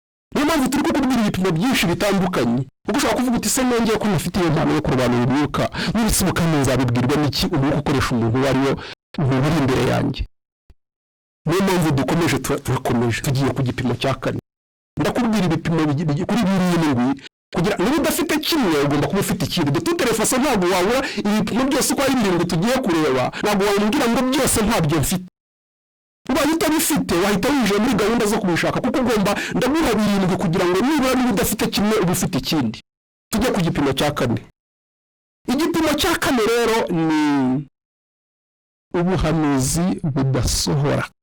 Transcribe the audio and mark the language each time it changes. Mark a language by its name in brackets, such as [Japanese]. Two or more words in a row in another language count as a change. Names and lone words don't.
[Kinyarwanda] Niyo mpamvu turi kukubwira ibipimo byinshi bitandukanye kuko ushobora kuvuga uti se nongeye ko ntafite iyo mpano yo kurobanura umwuka n'ibisibuka nzabibwirwa n'iki umwuka ukoresha umuntu uwo ari we uri imbere yanjye. Niyo mpamvu dukomeje turakomeje tugiye ku gipimo cya 4. Ndakubwira ibipimo kuri birindwi kugira niba udafite kimwe ugomba kuba ufite ikindi. [French] De toute façon [Kinyarwanda] ntabwo wabura ibipimo byose uko ari birindwi tugiye kureba, ntabwo wambwira ngo byose ntabyo mfite. Ubaye utabifite wahita winjira muri gahunda zo kubishaka kuko ugomba ndaguha birindwi kugira ngo niba udafite kimwe uba ufite ikindi. Tujye ku gipimo cya 4. Igipimo cya 4 rero ni ubuhanuzi budasohora.